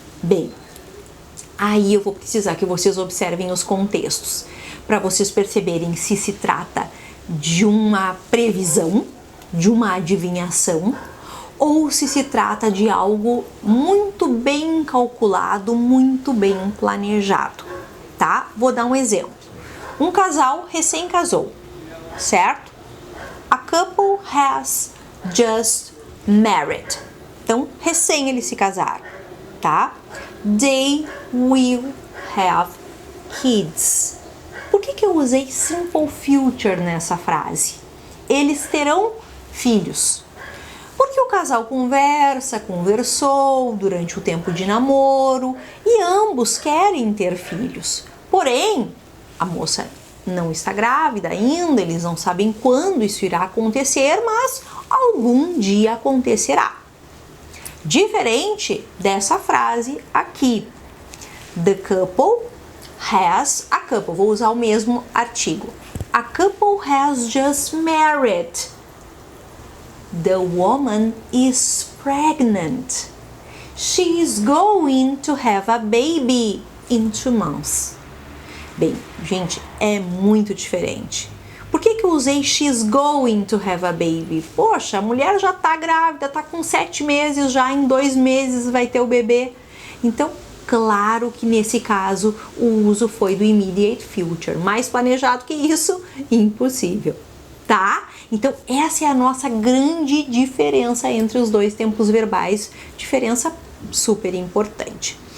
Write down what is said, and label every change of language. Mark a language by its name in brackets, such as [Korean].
[Portuguese] Bem, aí eu vou precisar que vocês observem os contextos, para vocês perceberem se se trata de uma previsão, de uma adivinhação, ou se se trata de algo muito bem calculado, muito bem planejado, tá? Vou dar um exemplo. Um casal recém-casou, certo? [English] A couple has just married. [Portuguese] Então, recém eles se casaram, tá? [English] They will have kids. [Portuguese] Por que eu usei simple future nessa frase? Eles terão filhos. Porque o casal conversou durante o tempo de namoro e ambos querem ter filhos. Porém, a moça não está grávida ainda, eles não sabem quando isso irá acontecer, mas algum dia acontecerá. Diferente dessa frase aqui. [English] The couple has, a couple, [Portuguese] vou usar o mesmo artigo. [English] A couple has just married. The woman is pregnant. She is going to have a baby in 2 months. [Portuguese] Bem, gente, é muito diferente. Por que eu usei [English] she's going to have a baby? [Portuguese] Poxa, a mulher já tá grávida, tá com 7 meses, já em 2 meses vai ter o bebê. Então, claro que nesse caso o uso foi do immediate future. Mais planejado que isso, impossível, tá? Então, essa é a nossa grande diferença entre os dois tempos verbais, diferença super importante.